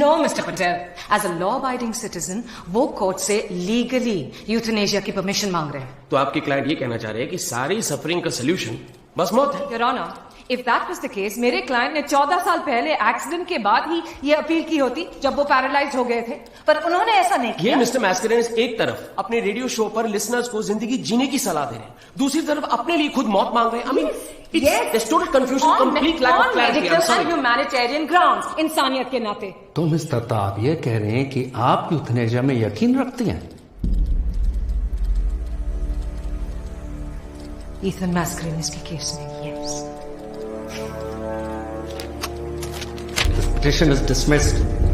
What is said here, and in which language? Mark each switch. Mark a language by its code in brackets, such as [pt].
[en] No, Mr. Patel. As a law-abiding citizen, [hi] वो court से legally euthanasia की permission मांग रहे हैं. तो आपके क्लाइंट ये कहना चाह रहे हैं कि सारी सफरिंग का सोल्यूशन बस मौत है. Your Honor, [en] if that was the case, [hi] मेरे क्लाइंट ने 14 साल पहले एक्सीडेंट के बाद ही ये अपील की होती जब वो पैरालाइज हो गए थे, पर उन्होंने ऐसा नहीं किया. ये मिस्टर मैस्करेनस एक तरफ अपने रेडियो शो पर लिसनर्स को जिंदगी जीने की सलाह दे रहे हैं, दूसरी तरफ अपने लिए खुद मौत मांग रहे हैं. [en] I mean, it's total confusion, complete lack of clarity. I'm sorry. On humanitarian grounds, [hi] इंसानियत के नाते. तो मिस दत्ता, आप ये कह रहे हैं कि आप यूथनेशिया में यकीन रखती हैं? Ethan Mascarenhas के केस में, yes. [en] This petition is dismissed.